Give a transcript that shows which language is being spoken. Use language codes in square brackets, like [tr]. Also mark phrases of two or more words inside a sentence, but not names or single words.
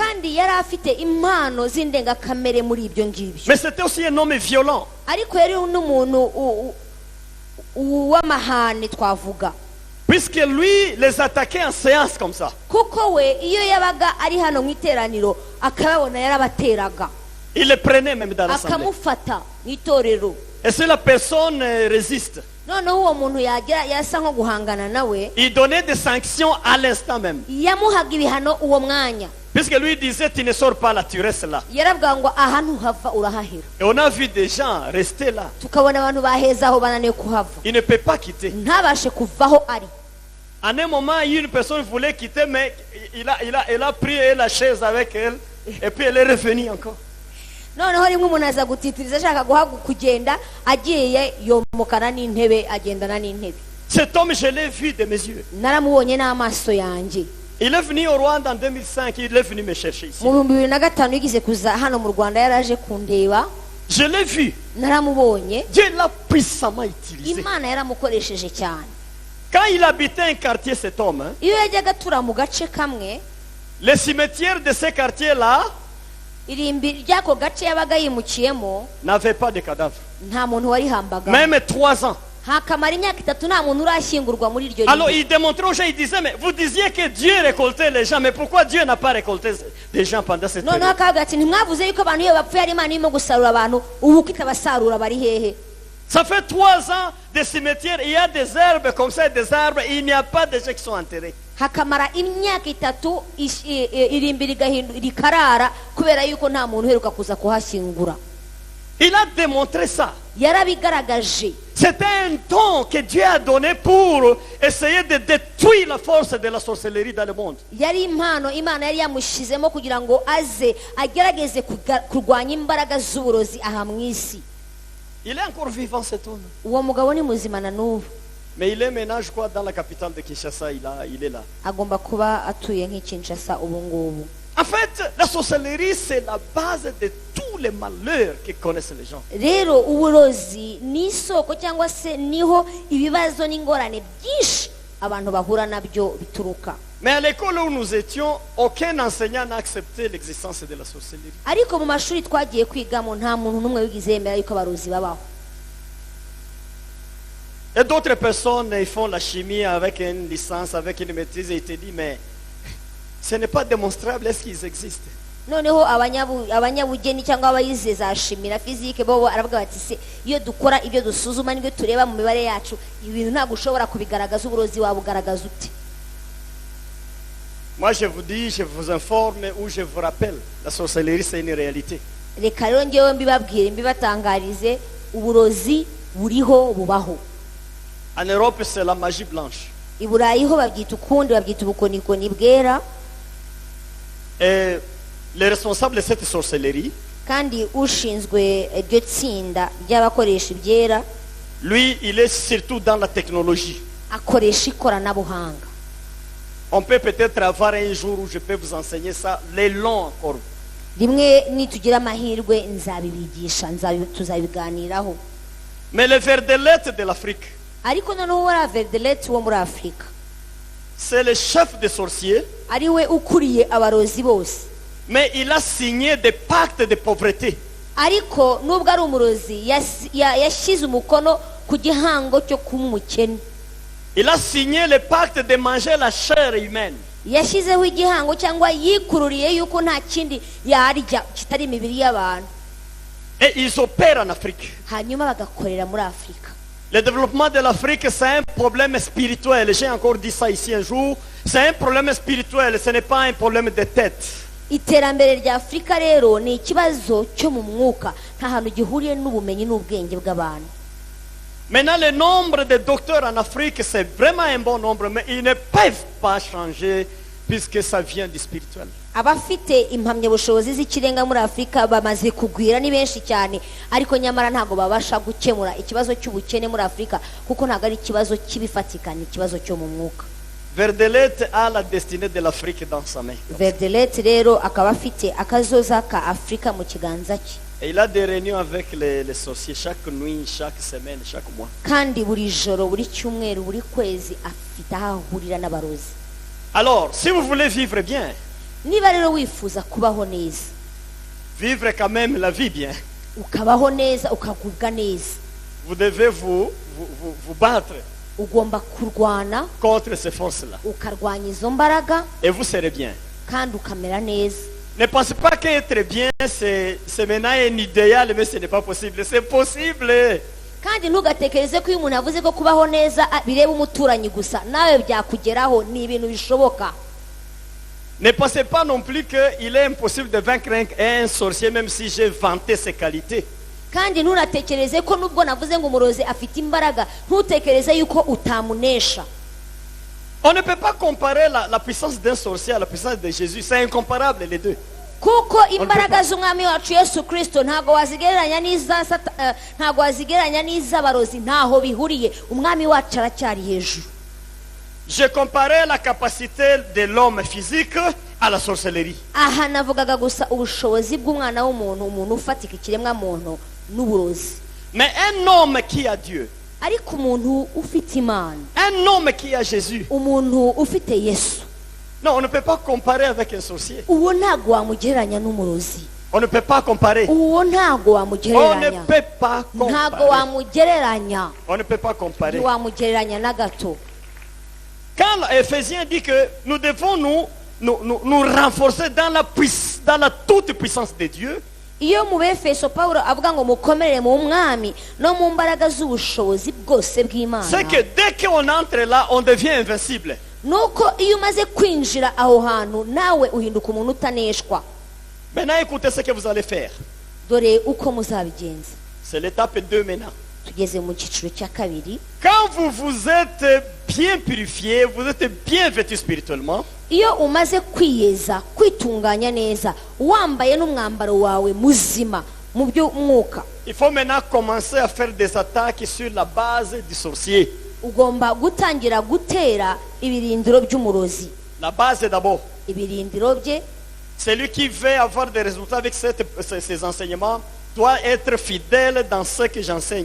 [rw] kandi yari afite impano z'indengakamere muri ibyo ngibyo. [fr] Mais c'était aussi un homme violent. [rw] ariko yari n'umuntu w'amahane twavuga. [fr] Puisque lui les attaquait en séance comme ça. [rw] kuko we iyo yabaga ari hano mu iteraniro akababona yarabateraga [fr] Il les prenait même dans l'assemblée. [rw] akamufata mu itorero. [fr] Et si la personne résiste, [rw] noneho uwo muntu yagira yasa nko guhangana nawe [fr] il donnait des sanctions à l'instant même. [rw] yamuhaga ibihano uwo mwanya. [fr] Puisque lui disait, tu ne sors pas là, tu restes là. [rw] yaravuga ngo aha ntuhava urahahira. [fr] Et on a vu des gens rester là. [rw] tukabona abantu baheza aho bananiwe kuhava [fr] Il ne peut pas quitter. [rw] ntabashe kuvaho ari. [fr] À un moment, une personne voulait quitter, mais il a pris la chaise avec elle. Et puis elle est revenue encore. [rw] noneho rimwe umuntu aza gutitiriza ashaka kugenda agiye yomokana n'intebe agendana n'intebe. [fr] Cet homme, je l'ai vu de mes yeux. [rw] naramubonye n'amaso yanjye. [fr] Il est venu au Rwanda en 2005. Il est venu me chercher ici. [rw] mu 2005 yigeze kuza hano mu Rwanda yaraje kundeba. [fr] Je l'ai vu. [rw] naramubonye. [fr] Dieu l'a puissamment utilisé. [rw] imana yaramukoresheje cyane. [fr] Quand il habitait un quartier, cet homme, hein, [rw] iyo yajyaga atura mu gace kamwe [fr] les cimetières de ce quartier-là [rw] irimbi ry'ako gace yabaga yimukiyemo [fr] n'avaient pas de cadavres. [rw] nta muntu warihambaga. [fr] Même 3 ans. [rw] hakamara imyaka 3 nta muntu urashyingurwa muri iryo [fr] Alors [rw] rimbi. [fr] il démontrait aux gens, il disait, mais vous disiez que Dieu récoltait les gens, mais pourquoi Dieu n'a pas récolté des gens pendant cette [rw] noneho [fr] période? [rw] akavuga ati ntimwavuze yuko abantu iyo bapfuye ari imana irimo gusarura abantu ubu ko itabasarura bari hehe. [fr] Ça fait 3 ans de cimetières, il y a des herbes comme ça, des arbres, il n'y a pas de gens qui sont enterrés. [rw] hakamara imyaka 3 irimbi rikarara kubera yuko nta muntu uheruka kuza kuhashyingura. [fr] Il a démontré ça. [rw] yarabigaragaje. [fr] C'était un don que Dieu a donné pour essayer de détruire la force de la sorcellerie dans le monde. [rw] yari impano imana yari yamushizemo kugira ngo aze agerageze kurwanya imbaraga z'uburozi aha mu isi. [fr] Il est encore vivant, cet homme. [rw] uwo mugabo ni muzima na n'ubu. [fr] Mais il est maintenant, je crois, dans la capitale de Kinshasa. Il est là. [rw] agomba kuba atuye nk'Kinshasa ubu ngubu. [fr] En fait, la sorcellerie, c'est la base de tous les malheurs que connaissent les gens. [rw] rero uburozi ni isoko cyangwa se niho ibibazo n'ingorane byinshi abantu bahura nabyo bituruka. [fr] Mais à l'école où nous étions, aucun enseignant n'a accepté l'existence de la sorcellerie. [rw] ariko mu mashuri twagiye kwigamo nta muntu n'umwe wigize yemera yuko abarozi babaho. [fr] Et d'autres personnes, ils font la chimie avec une licence, avec une maîtrise, et ils te disent, mais ce n'est pas démonstrable, est-ce qu'ils existent? [rw] noneho abanyabugeni cyangwa abayize za shimi na fizike bo aravuga bati se iyo dukora ibyo dusuzuma n'ibyo tureba mu mibare yacu ibintu ntabwo ushobora kubigaragaza uburozi wabugaragaza ute. [fr] Moi, je vous dis, je vous informe ou je vous rappelle, la sorcellerie, c'est une réalité. [rw] reka rero ngewe mbibabwire mbibatangarize uburozi buriho bubaho. [fr] En Europe, c'est la magie blanche. [rw] i Burayi ho babyita ukundi babyita ubukonikoni bwera. [fr] Et les responsables de cette sorcellerie, [rw] kandi ushinzwe iryo tsinda ry'abakoresha ibyera [fr] lui, il est surtout dans la technologie. [rw] akoresha ikoranabuhanga. [fr] On peut peut-être avoir un jour où je peux vous enseigner ça, les longs encore. [rw] rimwe nitugira amahirwe nzabibigisha tuzabiganiraho. [fr] Mais le verdelette de l'Afrique, [rw] ariko noneho wari Verdelet wo muri Afurika [fr] c'est le chef des sorciers, [rw] ari we ukuriye abarozi bose. [fr] mais il a signé des pactes de pauvreté. [rw] ariko nubwo ari umurozi yashyize umukono ku gihango cyo kuba umukene. [fr] Il a signé le pacte de manger la chair humaine. [rw] yashyizeho igihango cyangwa yikururiye yuko nta kindi yarya kitari imibiri y'abantu. [fr] Et ils opèrent en Afrique. [rw] hanyuma bagakorera muri Afurika. [fr] Le développement de l'Afrique, c'est un problème spirituel. J'ai encore dit ça ici un jour. C'est un problème spirituel, ce n'est pas un problème de tête. [rw] iterambere rya Afurika rero ni ikibazo cyo mu mwuka nta hantu gihuriye n'ubumenyi n'ubwenge bw'abantu. [fr] Maintenant, le nombre de docteurs en Afrique, c'est vraiment un bon nombre, mais ils ne peuvent pas changer puisque ça vient du spirituel. [rw] abafite impamyabushobozi z'ikirenga muri Afurika bamaze kugwira ni benshi cyane, ariko nyamara ntabwo babasha gukemura ikibazo cy'ubukene muri Afurika kuko ntabwo ari ikibazo cy'ibifatika, ni ikibazo cyo mu mwuka. [fr] Verdelet a la destinée de l'Afrique dans sa main. [rw] Verdelet rero akaba afite akazoza ka Afurika mu kiganza cye. [fr] Et il a des réunions avec les sorciers chaque nuit, chaque semaine, chaque mois. [rw] kandi buri joro buri cyumweru buri kwezi afite aho ahurira n'abarozi. [fr] Alors, si vous voulez vivre bien, [rw] niba rero wifuza kubaho neza, [fr] vivre quand même la vie bien, [rw] ukabaho neza ukagubwa neza, [fr] vous devez vous battre [rw] ugomba kurwana [fr] contre ces forces-là. [rw] ukarwanya izo mbaraga [fr] Et vous serez bien. [rw] kandi ukamera neza. [fr] Ne pensez pas qu'être bien, c'est maintenant un idéal, mais ce n'est pas possible. C'est possible. [rw] kandi ntugatekereze ko iyo umuntu avuze ko kubaho neza bireba umuturanyi gusa nawe byakugeraho. Ni ibintu bishoboka. [fr] Ne pensez pas non plus qu'il est impossible de vaincre un sorcier, même si j'ai vanté ses qualités. [rw] kandi ntunatekereze ko nubwo navuze ngo umurozi afite imbaraga ntutekereze yuko utamunesha. [fr] On ne peut pas comparer la puissance d'un sorcier à la puissance de Jésus. C'est incomparable les deux. [rw] kuko imbaraga z'umwami wacu Yesu Kristo ntago wazigereranya n'iz'abarozi. Ntaho bihuriye. Umwami wacu aracyari hejuru. [fr] Je comparais la capacité de l'homme physique à la sorcellerie. [rw] aha navugaga gusa ubushobozi bw'umwana w'umuntu, umuntu ufatika ikiremwa muntu n'uburozi. [fr] Mais un homme qui a Dieu, [rw] ariko umuntu ufite Imana, [fr] un homme qui a Jésus, [rw] umuntu ufite Yesu, [fr] non, on ne peut pas comparer avec un sorcier. [rw] uwo ntago wamugereranya n'umurozi. [fr] On ne peut pas comparer. [rw] uwo ntago [fr] On ne [rw] wamugereranya. [fr] peut pas [rw] ntago [fr] comparer. [rw] wamugereranya. [fr] On ne peut pas comparer. [rw] ntiwamugereranya na gato. [fr] Quand l'Éphésiens dit que nous devons nous renforcer dans la toute puissance de Dieu, [rw] iyo mu Befeso Pawulo avuga ngo mukomerere mu mwami no mu mbaraga z'ubushobozi bwose bw'Imana, [fr] c'est que dès qu'on entre là, on devient invincible. [rw] nuko iyo umaze kwinjira aho hantu nawe uhinduka umuntu utaneshwa. [fr] Maintenant, écoutez ce que vous allez faire. [rw] dore uko muzabigenza. [fr] C'est l'étape 2 maintenant. [rw] tugeze mu cyiciro cya kabiri. [fr] Quand vous vous êtes bien purifié, vous êtes bien vêtu spirituellement, [rw] iyo umaze kwiyeza kwitunganya neza wambaye n'umwambaro wawe muzima mu by'umwuka, [fr] il faut maintenant commencer à faire des attaques sur la base du sorcier. [rw] ugomba gutangira gutera ibirindiro by'umurozi. [fr] La base d'abord. [rw] ibirindiro bye. [fr] Celui qui veut avoir des résultats avec ces enseignements doit être fidèle dans ce que j'enseigne.